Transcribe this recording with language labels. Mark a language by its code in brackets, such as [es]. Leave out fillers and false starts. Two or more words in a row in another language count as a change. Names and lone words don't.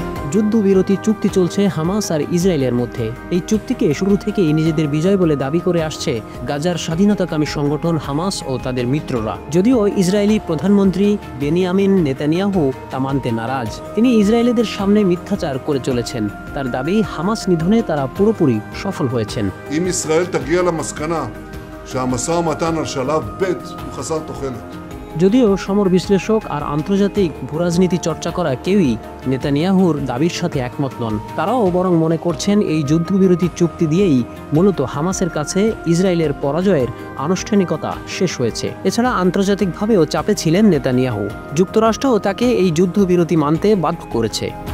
[bn] যুদ্ধবিরতি চুক্তি চলছে হামাস আর ইসরায়েলের মধ্যে। এই চুক্তিকে শুরু থেকেই নিজেদের বিজয় বলে দাবি করে আসছে গাজার স্বাধীনতাকামী সংগঠন হামাস ও তাদের মিত্ররা। যদিও ইসরায়েলি প্রধানমন্ত্রী বেনিয়ামিন নেতানিয়াহু তা মানতে নারাজ। তিনি ইসরায়েলিদের সামনে মিথ্যাচার করে চলেছেন। তার দাবি, হামাস নিধনে তারা পুরোপুরি সফল হয়েছেন। [he] אם ישראל תגיע למסקנה שהמשא ומתן על שלב ב' הוא חסר תוחלת। [bn] যদিও সমর বিশ্লেষক আর আন্তর্জাতিক ভূরাজনীতি চর্চা করা কেউই নেতানিয়াহুর দাবির সাথে একমত নন। তারাও বরং মনে করছেন এই যুদ্ধবিরতি চুক্তি দিয়েই মূলত হামাসের কাছে ইসরায়েলের পরাজয়ের আনুষ্ঠানিকতা শেষ হয়েছে। এছাড়া আন্তর্জাতিকভাবেও চাপে ছিলেন নেতানিয়াহু। যুক্তরাষ্ট্রও তাকে এই যুদ্ধবিরতি মানতে বাধ্য করেছে।